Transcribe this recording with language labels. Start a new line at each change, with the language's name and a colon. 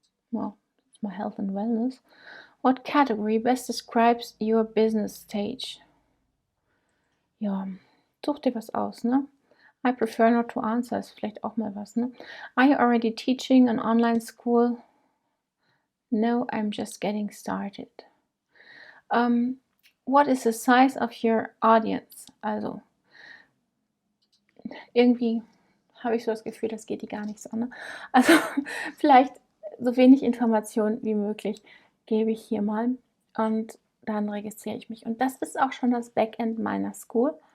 English: Well, it's my health and wellness. What category best describes your business stage?
German: Ja, such dir was aus, ne?
English: I prefer not to answer
German: ist vielleicht auch mal was, ne?
English: Are you already teaching an online school? No, I'm just getting started. What is the size of your audience?
German: Also, irgendwie habe ich so das Gefühl, das geht die gar nichts an. Ne? Also, vielleicht so wenig Informationen wie möglich gebe ich hier mal und dann registriere ich mich. Und das ist auch schon das Backend meiner School.